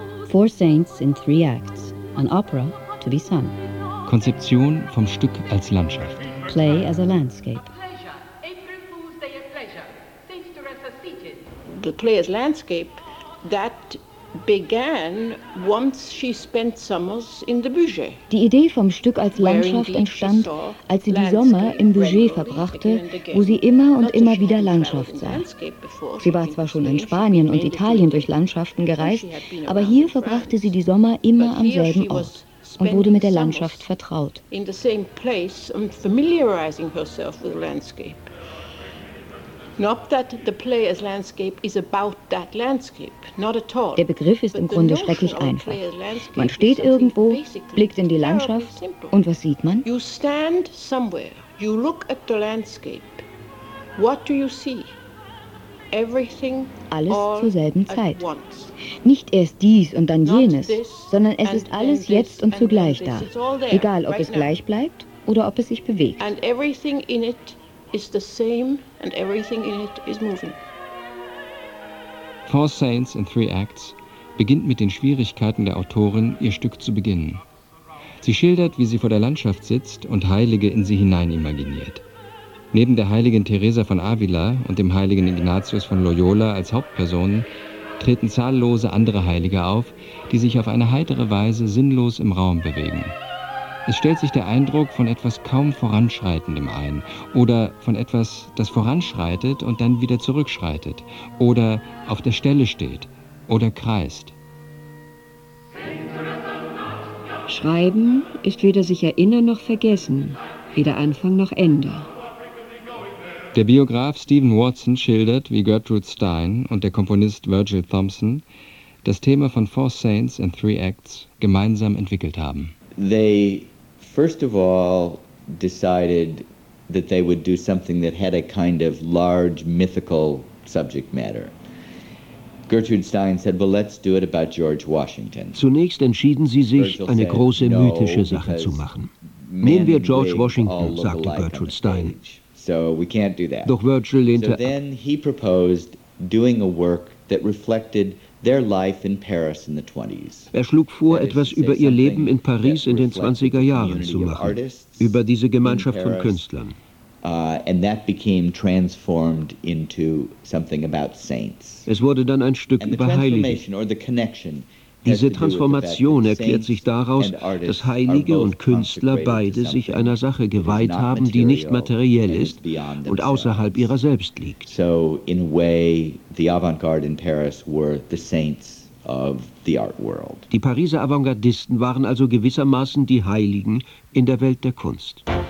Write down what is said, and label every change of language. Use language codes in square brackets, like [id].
[en] Four Saints in three acts, an opera to be sung. [de] Konzeption vom Stück als Landschaft. [en] Play as a landscape. The play as landscape, that began once she spent summers in the Bugey. [de] Die Idee vom Stück als Landschaft entstand, als sie die Sommer im Bugey verbrachte, wo sie immer und immer wieder Landschaft sah. Sie war zwar schon in Spanien und Italien durch Landschaften gereist, aber hier verbrachte sie die Sommer immer am selben Ort und wurde mit der Landschaft vertraut. [en] In the same place and familiarizing herself with the landscape. Not that the play as landscape is about that landscape, not at all. [de] Der Begriff ist im Grunde schrecklich einfach. Man steht irgendwo, blickt in die Landschaft und was sieht man? [en] You stand somewhere, you look at the landscape. What do you see? Everything [de] alles zur selben Zeit. Nicht erst dies und dann jenes, sondern es ist alles jetzt und zugleich da. Egal, ob es gleich bleibt oder ob es sich bewegt. [en] And everything in it is the same and everything in it is moving. [de] Four Saints in Three Acts beginnt mit den Schwierigkeiten der Autorin, ihr Stück zu beginnen. Sie schildert, wie sie vor der Landschaft sitzt und Heilige in sie hinein imaginiert. Neben der heiligen Teresa von Avila und dem heiligen Ignatius von Loyola als Hauptpersonen treten zahllose andere Heilige auf, die sich auf eine heitere Weise sinnlos im Raum bewegen. Es stellt sich der Eindruck von etwas kaum Voranschreitendem ein oder von etwas, das voranschreitet und dann wieder zurückschreitet oder auf der Stelle steht oder kreist. Schreiben ist weder sich erinnern noch vergessen, weder Anfang noch Ende. Der Biograf Stephen Watson schildert, wie Gertrude Stein und der Komponist Virgil Thompson das Thema von Four Saints in Three Acts gemeinsam entwickelt haben. [en] They first of all decided that they would do something that had a kind of large mythical subject matter. Gertrude Stein said, well, let's do it about George Washington. [de] Zunächst entschieden sie sich, eine große mythische Sache zu machen. Nehmen wir George Washington, sagte Gertrude Stein. [en] So we can't do that. [de] Doch Virgil lehnte ab. [en] So then he proposed doing a work that reflected their life in Paris in the 20s. [de] Er schlug vor, etwas über ihr Leben in Paris in den 20er Jahren zu machen, über diese Gemeinschaft von Künstlern. [en] And that became transformed into something about saints. [de] Es wurde dann ein Stück über Heilige. Diese Transformation erklärt sich daraus, dass Heilige und Künstler beide sich einer Sache geweiht haben, die nicht materiell ist und außerhalb ihrer selbst liegt. [en] So in a way, the avant-garde in Paris were the saints of the art world. [de] Die Pariser Avantgardisten waren also gewissermaßen die Heiligen in der Welt der Kunst.